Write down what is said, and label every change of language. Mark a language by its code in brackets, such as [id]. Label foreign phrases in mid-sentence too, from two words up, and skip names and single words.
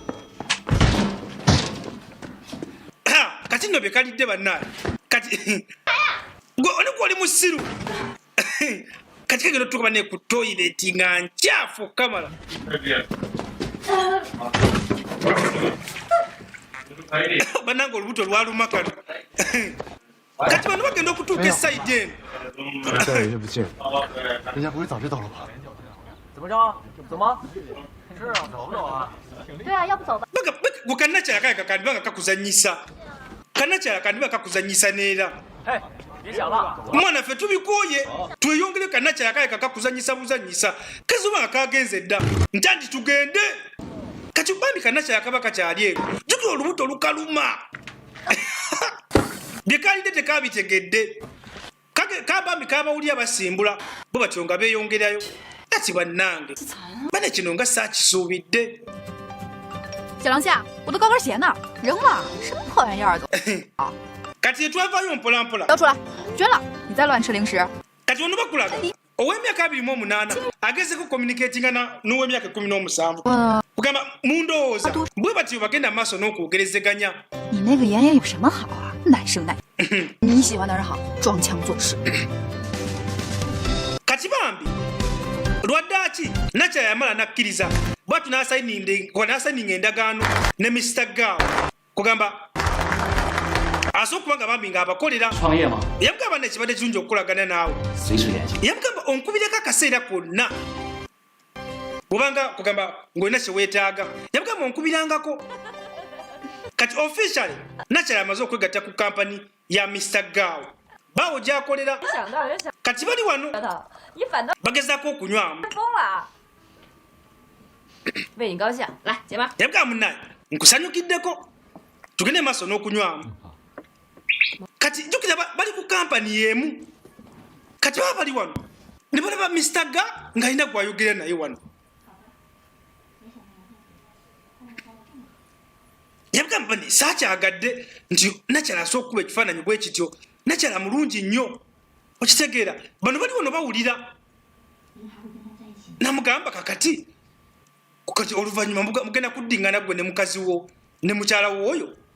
[lg] Kati nno bye kalidde bannaye kati oli musiru kati kagenda otuuka banne ku toyireti nga nkyafu kamala. Bannange olubuto lwaluma kano kati bano bagenda okutuuka esayidi eno. [zh] 人家不会早知道了吧？怎么着？走吗？是啊，走不走啊？对啊，要不走吧。 [lg] gwe kannakyala kale kandiba nga kakuzanyisa neera. [zh] 嘿，别想了， [lg] Mwana ffe tubikooye tweyongere kannakyala kale kakuzanyisa buzanyisa kazuba nga kagenze dda nti andi tugende kati bambi kannakyala kaba kakyali eno jjukira olubuto lukaluma. Bye kalidde tekabitegedde kabambi kabawulira basimbula bo batyo nga beeyongerayo. Kati bannange bane kino nga saakisuubidde. [zh] 小狼虾，我的高跟鞋呢？扔了，什么破玩意儿都。 [lg] Kati twavaayo mpolampola. [zh] 交出来，捐了！你再乱吃零食。 [lg] Kati ono bakulaga ow'emyaka 28 agezeko communicatinga n'ow'emyaka 17 kugamba mundowooza bwe batyo bagenda mu maaso n'okwogerezeganya. [zh] 你那个妍妍有什么好啊？奶声奶气。你喜欢的人好，装腔作势。 [lg] Kati bambi lwaddaki nakyala yamala nakkiriza bwatu n'asayininga endagaano ne Mr. Gao kugamba asooka kubanga bambi ng'abakolera [zh] 创业吗？ [lg] yamugamba nekibadde kirungi okukolagana naawe [zh] 随时联系。 [lg] yamugamba onkubireko akaseera konna bwobanga kugamba ng'olina kyeweetaaga yamugamba onkubirangako kati officially nakyala amaze okwegatta ku kampani ya Mr. Gao baawo gy'akolera kati bali wano bagezaako okunywamu [zh] 为你高兴，来结吧。 [lg] yamugamba munnaye nkusanyukiddeko tugende maaso n'okunywamu kati jjukira bali ku kampani y'emu kati baba bali wano ne balaba Mr. Ga ng'alina gwayogera naye wano yamugamba bani saakyagadde nti nakyala asooka okuba ekifaananyi bwe kityo nakyala mulungi nnyo okitegeera bano bali wano bawulira namugamba kakati kati oluvannyuma mugenda kuddingana gwe ne mukazi wo ne mukyala wo oyo